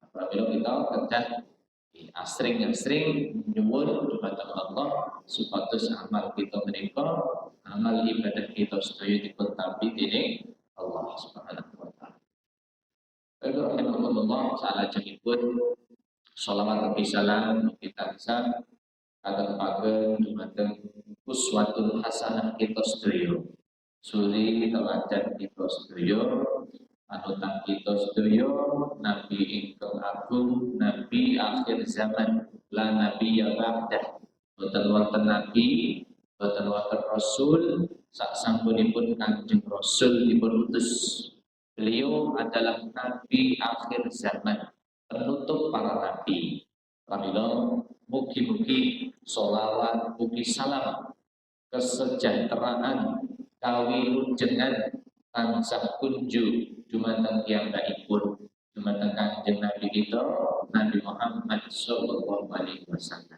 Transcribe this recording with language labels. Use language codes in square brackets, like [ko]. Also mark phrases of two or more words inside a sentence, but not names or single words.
[jv] Pramila kita kedah asring-asring nyuwun dumateng Allah supados amal kita menika, amal ibadah kita sedaya dipun tampi dening Allah [ar] Subhanahu wa taala. [jv] Alhamdulillah salajengipun shalawat ugi salam kita tansah katepaken dumateng [ar] uswatun hasanah [jv] kita sedaya. Suri kita lajen kita sedaya, panutan kita sedaya, Nabi ingkang agung, Nabi akhir zaman, [ar] la Nabi ya ba'dah. [jv] Boten wonten Nabi, boten wonten Rasul, sak sampunipun Kanjeng Rasul dipun utus. [id] Beliau adalah Nabi akhir zaman, penutup para nabi. [jv] Pramila mugi-mugi sholawat, mugi salam, kesejahteraan kawilujeng tansah kunju dumateng piyambakipun, dumateng Kanjeng Nabi kita Nabi Muhammad [ar] sallallahu alaihi wasallam.